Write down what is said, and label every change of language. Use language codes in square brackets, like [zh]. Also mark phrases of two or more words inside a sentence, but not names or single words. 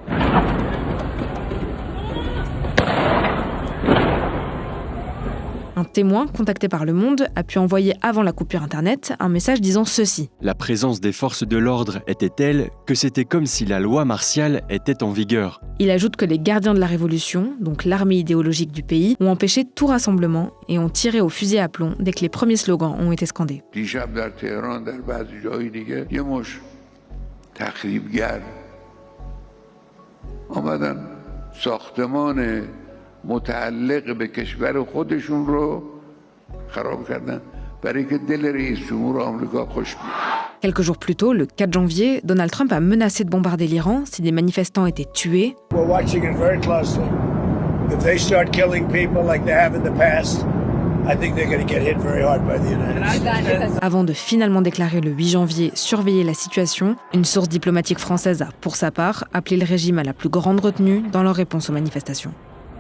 [fr] Un témoin, contacté par Le Monde, a pu envoyer avant la coupure Internet un message disant ceci. La présence des forces de l'ordre était telle que c'était comme si la loi martiale était en vigueur. Il ajoute que les gardiens de la Révolution, donc l'armée idéologique du pays, ont empêché tout rassemblement et ont tiré au fusil à plomb dès que les premiers slogans ont été scandés. [fa] متعلق به کشور خودشون رو خراب کردن برای که دل رئیس جمهور آمریکا خوش بیاد. [fr] Quelques jours plus tôt, le 4 janvier, Donald Trump a menacé de bombarder l'Iran si des manifestants étaient tués. [en] We're watching it very closely. If they start killing people like they have in the past, I think they're going to get hit very hard by the United States. [fr] Avant de finalement déclarer le 8 janvier surveiller la situation, une source diplomatique française a, pour sa part, appelé le régime à la plus grande retenue dans leur réponse aux manifestations.